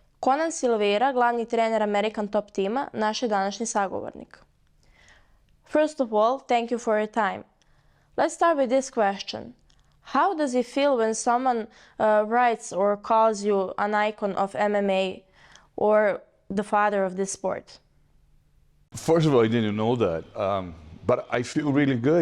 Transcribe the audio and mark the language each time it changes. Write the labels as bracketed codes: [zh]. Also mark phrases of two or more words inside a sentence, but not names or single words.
[sr] Conana Silveiru, glavni trener American Top tima, naš je današnji sagovornik. [en] First of all, thank you for your time. Let's start with this question. How does it feel when someone writes or calls you an icon of MMA or the father of this sport? First of all, I didn't know that, but I feel really good.